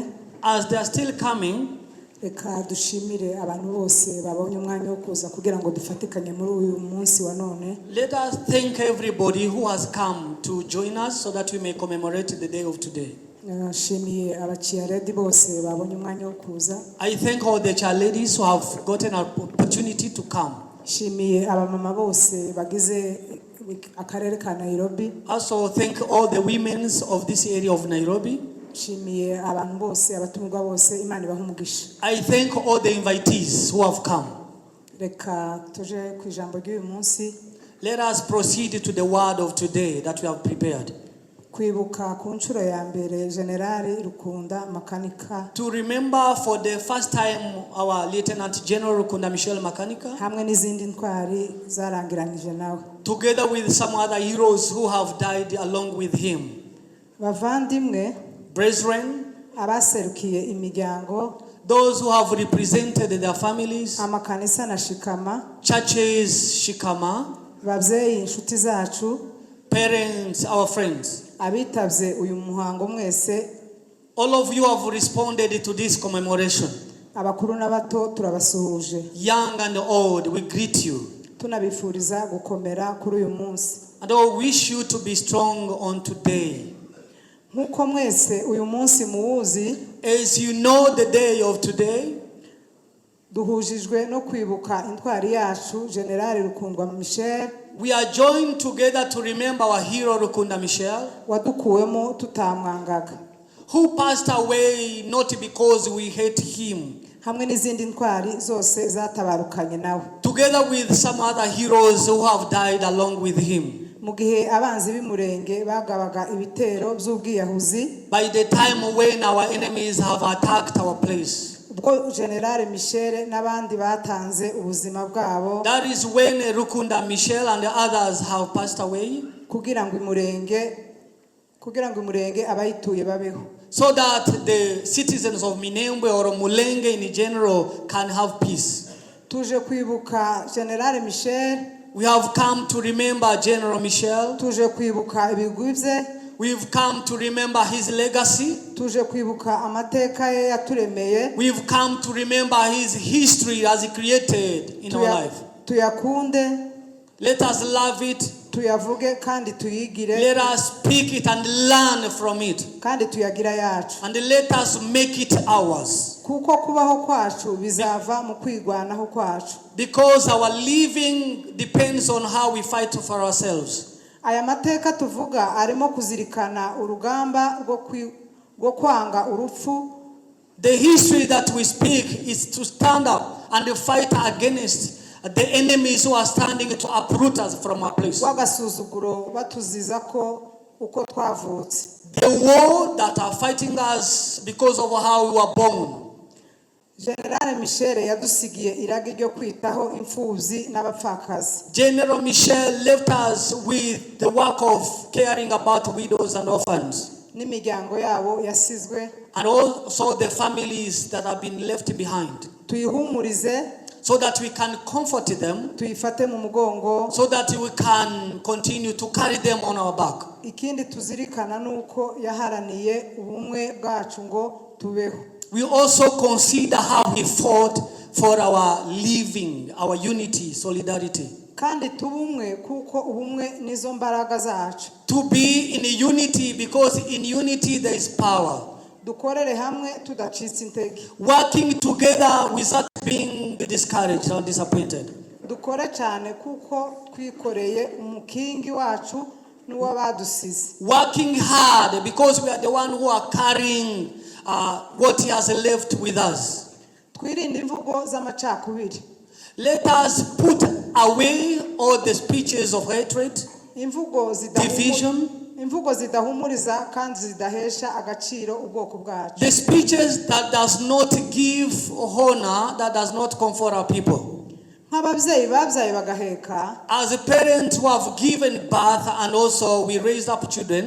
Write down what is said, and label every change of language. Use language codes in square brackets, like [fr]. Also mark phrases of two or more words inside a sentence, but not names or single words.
[en] As they are still coming, [rw] reka dushimire abantu bose babonye umwanya wo kuza kugira ngo dufatikanye muri uyu munsi wa none. [en] Let us thank everybody who has come to join us so that we may commemorate the day of today. [rw] Nashimiye abakiyaredi bose babonye umwanya wo kuza. [en] I thank all the child ladies who have gotten an opportunity to come. [rw] Shimiye abamama bose bagize akarere ka Nairobi. [en] Also thank all the women of this area of Nairobi. [rw] Shimiye abantu bose abatumirwa bose Imana ibaha umugisha. [en] I thank all the invitees who have come. [rw] Reka tuje ku ijambo ry'uyu munsi. [en] Let us proceed to the word of today that we have prepared. [rw] Kwibuka ku nshuro ya mbere General Rukunda Makanika. [en] To remember for the first time our Lieutenant General Rukunda Michelle Makanika. [rw] Hamwe n'izindi ntwari zarangiranyije nawe. [en] Together with some other heroes who have died along with him. [rw] Bavandimwe, [en] brethren, [rw] abaserukiye imiryango, [en] those who have represented their families, [rw] amakanisa na shikama, [en] churches shikama, [rw] babyeyi inshuti zacu, [en] parents, our friends, [rw] abitavye uyu muhango mwese, [en] all of you have responded to this commemoration. [rw] Abakuru n'abato turabasuhuje. [en] Young and old, we greet you. [rw] Tunabifuriza gukomera kuri uyu munsi. [en] And I wish you to be strong on today. [rw] Nkuko mwese uyu munsi muwuzi, [en] as you know the day of today, [rw] duhujijwe no kwibuka intwari yacu General Rukundwa Michelle. [en] We are joined together to remember our hero Rukunda Michelle, [rw] wadukuwemo tutamwangaga, [en] who passed away not because we hate him, [rw] hamwe n'izindi ntwari zose zatabarukanye nawe, [en] together with some other heroes who have died along with him. [rw] Mu gihe abanzi b'imurenge bagabaga ibitero by'ubwiyahuzi, [en] by the time when our enemies have attacked our place, [rw] ubwo General Michelle n'abandi batanze ubuzima bwabo, [en] that is when Rukunda Michelle and the others have passed away, [rw] kugira ngo imurenge abayituye babeho, [en] so that the citizens of Minembwe or Mulenge in general can have peace. [rw] Tuje kwibuka General Michelle. [en] We have come to remember General Michelle. [rw] Tuje kwibuka ibigwi bye. [en] We've come to remember his legacy. [rw] Tuje kwibuka amateka ye yaturemeye. [en] We've come to remember his history as he created in our life. [rw] Tuyakunde. [en] Let us love it. [rw] Tuyavuge kandi tuyigire. [en] Let us speak it and learn from it. [rw] Kandi tuyagira yacu. [en] And let us make it ours. [rw] Kuko kubaho kwacu bizava mu kwigwanaho kwacu. [en] Because our living depends on how we fight for ourselves. [rw] Aya mateka tuvuga arimo kuzirikana urugamba rwo kwanga urupfu. [en] The history that we speak is to stand up and fight against the enemies who are standing to uproot us from our place. [rw] Wagasuzuguro batuziza ko uko twavutse. [en] The war that are fighting us because of how we were born. [rw] General Michelle yadusigiye irage ryo kwitaho imfubyi n'abapfakazi. [en] General Michelle left us with the work of caring about widows and orphans. [rw] N'imiryango yabo yasizwe. [en] And also the families that have been left behind. [rw] Tuyihumurize. [en] So that we can comfort them. [rw] Tuyifate mu mugongo. [en] So that we can continue to carry them on our back. [rw] Ikindi tuzirikana nuko yaharaniye ubumwe bwacu ngo tubeho. [en] We also consider how he fought for our living, our unity, solidarity. [rw] Kandi tubumwe kuko ubumwe nizo mbaraga zacu. [en] To be in unity because in unity there is power. [rw] Dukorere hamwe tudacitse intege. [en] Working together without being discouraged or disappointed. [rw] Dukore cyane kuko twikoreye umukingi wacu n'uwabadusize. [en] Working hard because we are the one who are carrying what he has left with us. [rw] Twirinde imvugo z'amacakubiri. [en] Let us put away all the speeches of hatred, division, [rw] imvugo zidahumuriza kandi zidahesha agaciro ubwoko bwacu. [en] the speeches that does not give honor, that does not comfort our people. [rw] nk'ababyeyi babyaye bagaheka, [en] as a parent who have given birth and also we raised up children,